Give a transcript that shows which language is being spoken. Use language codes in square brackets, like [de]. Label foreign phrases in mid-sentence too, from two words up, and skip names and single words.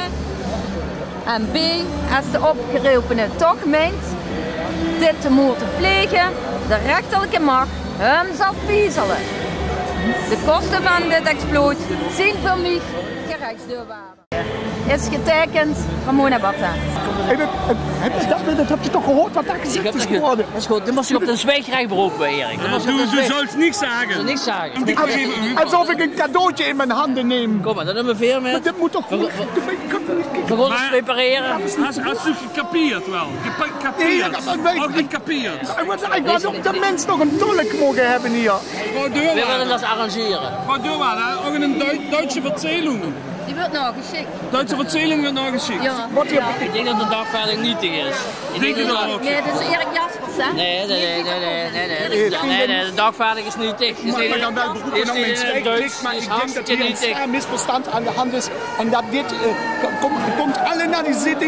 [nl] En B, als de opgerepene toch meent dit te moeten plegen, de rechterlijke macht hem zal piezelen. De kosten van dit exploot zijn voor mij gerechtsdeurwaarder. Is getekend Ramona Batta. Dat heb je toch gehoord wat daar gezegd is geworden? Dat is goed, dan moest je op de zwijgrecht beroepen, Erik. [de] Du sollst niks sagen. [nl] Niks zeggen. Alsof ik een cadeautje in mijn handen neem. Kom maar, dan hebben we veel met. Dat moet toch goed. We gaan ons prepareren. [de] Hast du gekapiert wel? Gekapiert? [nl] Ook niet [de] kapiert. [nl] Ik had ook de mens nog een tolk mogen hebben hier. Frau We willen Dürrwader, dat arrangeren. [de] Frau Dürrwader, auch in Deutsche Erzählung. [nl] Die wordt nog geschikt. [de] Deutsche Erzählung wird noch geschickt. [nl] Ja. Ik denk dat de dagvaarding nietig is. Ik Denk je dat dat ook? Nee, dat is Erik Jaspers, hè? Nee, de dagvaarding is nietig. Maar dan wel beroepen op mijn spreekplicht, maar ik denk dat hier een zwaar misverstand aan de hand is. En dat dit komt alle naar die zitting.